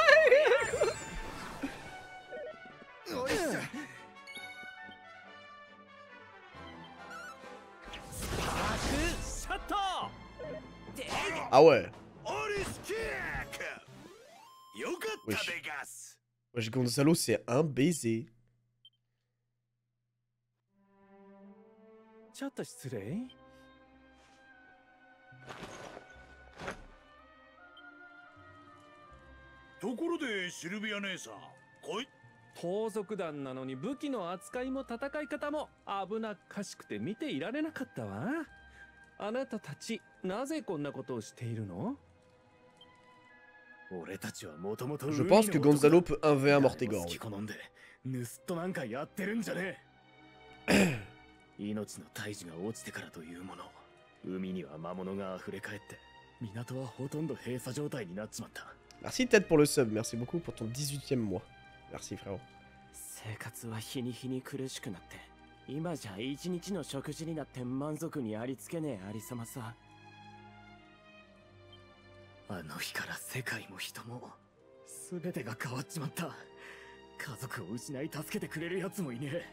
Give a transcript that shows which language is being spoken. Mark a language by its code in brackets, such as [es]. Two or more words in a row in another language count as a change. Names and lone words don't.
[fr] Ah ouais. Wesh, Gonzalo, c'est un baiser. [ja] ちょっと失礼。ところでシルビア姉さん、盗賊団なのに武器の扱いも戦い方も危なっかしくて見ていられなかったわ。あなたたちなぜこんなことをしているの？俺たちはもともと [fr] Je pense que Gonzalo peut 1v1 Mortegor. [ja] 盗人なんかやってるんじゃねえ。命の大樹が落ちてからというもの、海には魔物が溢れ返って港はほとんど閉鎖状態になっちまった。 [fr] Merci Ted pour le sub, merci beaucoup pour ton 18e mois. Merci frérot. [ja] 生活は日に日に苦しくなって、今じゃ一日の食事になって満足にありつけねえありさまさ。あの日から世界も人も全てが変わっちまった。家族を失い助けてくれる奴もいねえ。